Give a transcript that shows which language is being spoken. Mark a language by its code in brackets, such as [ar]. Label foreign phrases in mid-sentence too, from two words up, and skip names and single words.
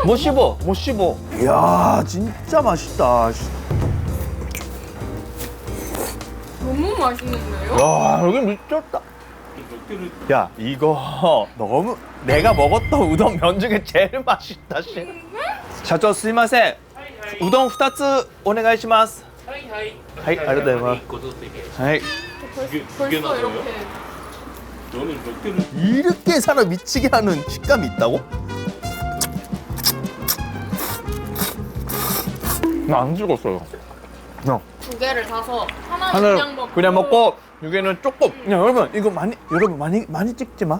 [ko] 못 씹어. 이야, 진짜 맛있다. 너무 맛있는데요? 야, 여기 미쳤다. 야, 이거 너무 내가 먹었던 우동 면 중에 제일 맛있다. 씨. [ja] 社長すいません. 우동 2つお願いします. はいはい. はい、ありがとうございます. 1個ずついける. はい. [ko] 벌써 나서요? 이렇게 너는 몇 개를 이렇게 사람 미치게 하는 식감이 있다고? 나 안 죽었어요. 두 개를 사서 하나는 하나를 그냥 먹고 여기는 조금. 야, 여러분 이거 많이 찍지 마.